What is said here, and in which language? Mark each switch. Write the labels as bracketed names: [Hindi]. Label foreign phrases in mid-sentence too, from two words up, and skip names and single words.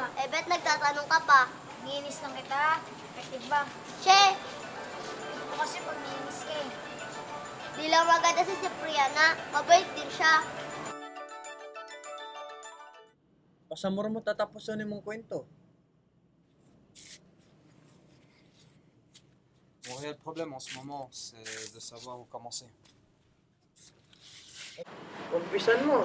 [Filipino] Eh, bet nagtatanong ka pa. Ginis lang kita. Effective ba? Che! Ito kasi pag ginis ka eh. Di lang maganda si Cipriana. Mabait din siya. Pasamura mo tatapusin mong kwento. [French] Mon réel problème en ce moment, c'est de savoir où commencer. [Filipino] Umpisan mo.